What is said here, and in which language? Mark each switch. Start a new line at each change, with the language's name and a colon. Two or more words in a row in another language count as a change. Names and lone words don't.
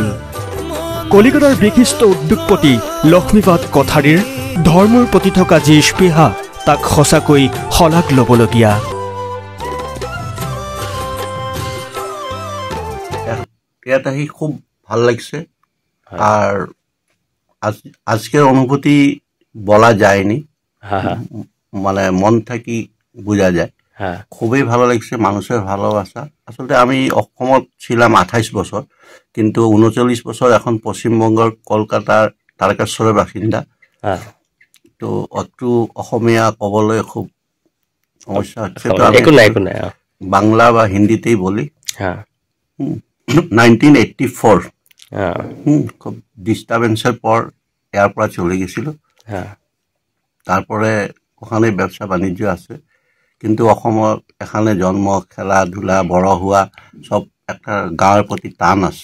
Assamese: কলিকতাৰ বিশিষ্ট উদ্যোগপতি লক্ষ্মীপাঠ কঠাৰীৰ ধৰ্মৰ প্ৰতি থকা যি স্পৃহা তাক সঁচাকৈ শলাগ ল'বলগীয়া।
Bangla: ইয়াত আহি খুব ভাল লাগছে। আর আজকের অনুভূতি বলা যায়নি, মানে মন থাকি বোঝা যায়। খুবই ভালো লাগছে, মানুষের ভালোবাসা। আসলে আমি অসমত ছিলাম 28 বছর, কিন্তু 39 বছর এখন পশ্চিমবঙ্গের কলকাতার তারকেশ্বরের বাসিন্দা। তো একটু অসমীয়া কবলৈ খুব সমস্যা হচ্ছে, তো আমি বাংলা বা হিন্দিতেই বলি। 1984 খুব ডিস্টার্বেন্সের পর ইয়ার পৰা চলে গেছিল। তারপরে ওখানে ব্যবসা বাণিজ্য আছে, কিন্তু অসমৰ এখানে জন্ম, খেলাধুলা, বড় হওয়া সব একটা গাঁৱৰ প্রতি টান আছে।